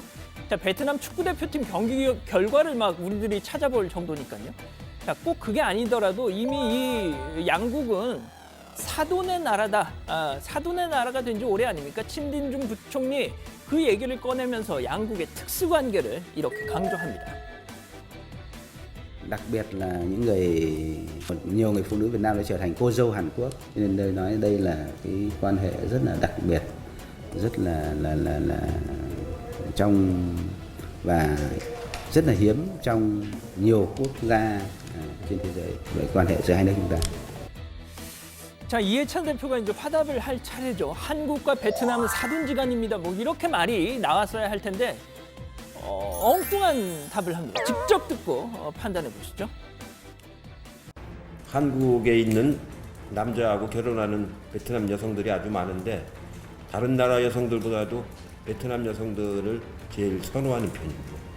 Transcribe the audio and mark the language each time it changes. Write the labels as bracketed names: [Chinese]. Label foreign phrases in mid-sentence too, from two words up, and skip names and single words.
[Korean] 자, 베트남 축구대표팀 경기 결과를 막 우리들이 찾아볼 정도니까요. 자, 꼭 그게 아니더라도 이미 이 양국은 사돈의 나라다. 사돈의 나라가 된 지 오래 아닙니까? 친딘중 부총리 그 얘기를 꺼내면서 양국의 특수관계를 이렇게 강조합니다. [Vietnamese] Đặc biệt là những nhiều người phụ nữ Việt Nam đã trở thành cô dâu Hàn Quốc, nên tôi nói đây là cái quan hệ rất là đặc biệt, rất là trong và rất là hiếm trong nhiều quốc gia trên thế giới về quan hệ giữa hai nước chúng ta. [Korean] 자, 이해찬 대표가 이제 화답을 할 차례죠. 한국과 베트남은 사돈지간입니다. 뭐 이렇게 말이 나왔어야 할 텐데 엉뚱한 답을 합니다. 직접 듣고 판단해 보시죠. 한국에 있는 남자하고 결혼하는 베트남 여성들이 아주 많은데 다른 나라 여성들보다도 베트남 여성들을 제일 선호하는 편입니다.